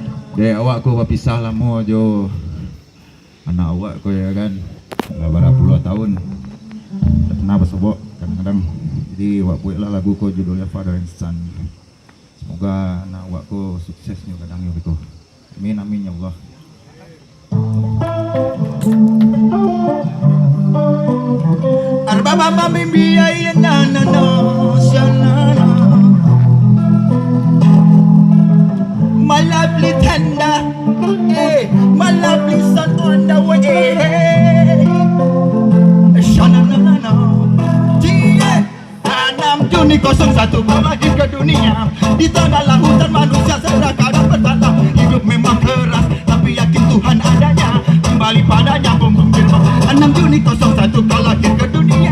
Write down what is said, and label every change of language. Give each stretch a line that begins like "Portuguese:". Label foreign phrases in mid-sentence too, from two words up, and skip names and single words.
Minangkabau: Dek awak ko berpisah lama jo. Anak awak ko ya kan. Dah berapa puluh tahun. Tak pernah bersobok kadang-kadang. Jadi awak buatlah lagu ko judulnya Father and Son. Semoga anak awak ko suksesnya kadang yo begitu.
Arabic: آمين آمين يا الله. Arba mama mimbi ay na na na shalana.
English: My lovely tender, my lovely son on the way.
Indonesian: Shananana, dia 6 Juni 01 bawa ke dunia. Di tengah lautan manusia serakah dan bersalah. Hidup memang keras, tapi yakin Tuhan adanya. Kembali padanya bom bom bom. 6 Juni 01 kau lahir ke dunia.